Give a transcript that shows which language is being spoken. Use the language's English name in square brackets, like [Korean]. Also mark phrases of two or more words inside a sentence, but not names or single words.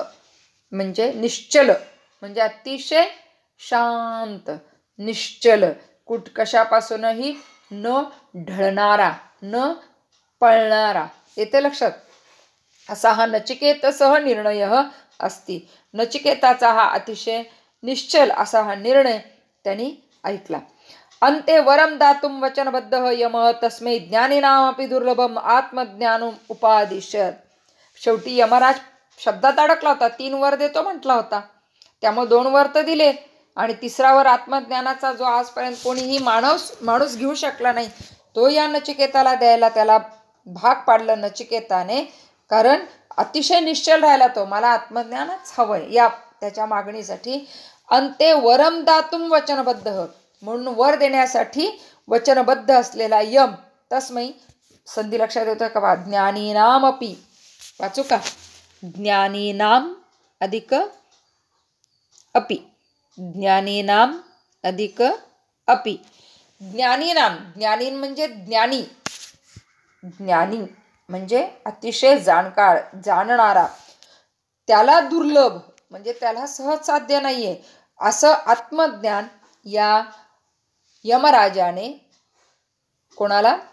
[Marathi] म्हणजे निश्चल म्हणजे अतिशय शांत, निश्चल, कशापासूनही न ढळणारा, न पळणारा. येते लक्षात? असा हा [Sanskrit] नचिकेतसः निर्णय असती. [Marathi] नचिकेताचा हा अतिशय निश्चल असा हा निर्णय त्यांनी ऐकला. [Sanskrit] अंते वरम दातुम वचनबद्ध यमः तस्मै ज्ञानिनामपि दुर्लभम आत्मज्ञानम उपादिशत. [Marathi] शेवटी यमराज शब्दात अडकला होता. 3 वर देतो म्हटला होता, त्यामुळे 2 वर तर दिले आणि 3रा वर आत्मज्ञानाचा जो आजपर्यंत कोणीही माणूस घेऊ शकला नाही तो या नचिकेताला द्यायला त्याला भाग पाडलं नचिकेताने. कारण अतिशय निश्चल राहिला तो, मला आत्मज्ञानच हवंय या त्याच्या मागणीसाठी. [Sanskrit] अंते वरम दातुम वचनबद्ध, [Marathi] म्हणून वर देण्यासाठी वचनबद्ध असलेला यम तस्मै, संधी लक्षात येतोय का? ज्ञानीनामपि, वाचू का? [Sanskrit] ज्ञानीनाम अधिक अपि, ज्ञानीनाम अधिक अपि. ज्ञानीनाम, [Marathi] ज्ञानी म्हणजे ज्ञानी, ज्ञानी म्हणजे अतिशय जाणकार, जाणणारा, त्याला दुर्लभ म्हणजे त्याला सहज साध्य नाहीये असं आत्मज्ञान या यमराजाने कोणाला?